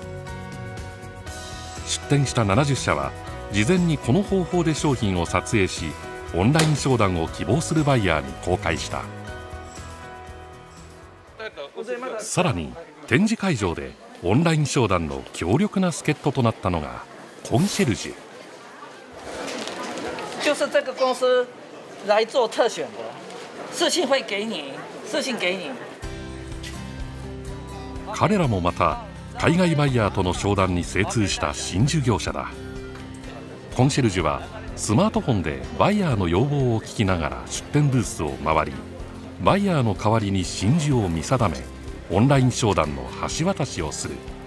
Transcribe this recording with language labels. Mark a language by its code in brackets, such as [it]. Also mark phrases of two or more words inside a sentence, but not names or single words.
[ja] 出展した70社は事前にこの方法で商品を撮影し、オンライン商談を希望するバイヤーに公開した。さらに展示会場でオンライン商談の強力な助っ人となったのがコンシェルジュ。 [zh] 就是这个公司来做特选的，视信会给你，视信给你。 [ja] 彼らもまた海外バイヤーとの商談に精通した真珠業者だ。コンシェルジュはスマートフォンでバイヤーの要望を聞きながら出店ブースを回り、バイヤーの代わりに真珠を見定め、オンライン商談の橋渡しをする。